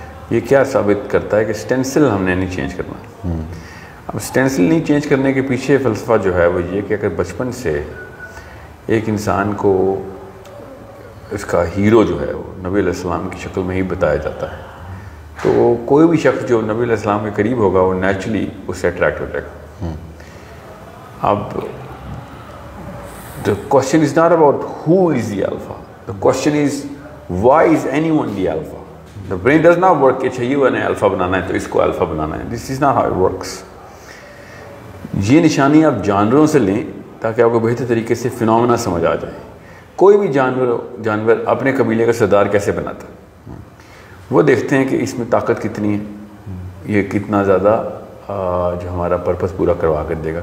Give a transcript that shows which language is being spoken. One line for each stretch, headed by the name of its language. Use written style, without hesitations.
Urdu: یہ کیا ثابت کرتا ہے کہ اسٹینسل ہم نے نہیں چینج کرنا. اب اسٹینسل نہیں چینج کرنے کے پیچھے فلسفہ جو ہے وہ یہ کہ اگر بچپن سے ایک انسان کو اس کا ہیرو جو ہے وہ نبی علیہ السلام کی شکل میں ہی بتایا جاتا ہے تو کوئی بھی شخص جو نبی علیہ السلام کے قریب ہوگا وہ نیچرلی اس سے اٹریکٹ ہو جائے گا.
English: اب the question is not about who is the alpha. The question is why is anyone the alpha. The brain does not work
Urdu: کہ چاہیے نے الفا بنانا ہے تو اس کو الفا بنانا ہے.
English: This is not how it works.
Urdu: یہ نشانی آپ جانوروں سے لیں تاکہ آپ کو بہتر طریقے سے فنومنا سمجھ آ جائے. کوئی بھی جانور اپنے قبیلے کا سردار کیسے بناتا ہے؟ وہ دیکھتے ہیں کہ اس میں طاقت کتنی ہے، یہ کتنا زیادہ جو ہمارا پرپس پورا کروا کر دے گا.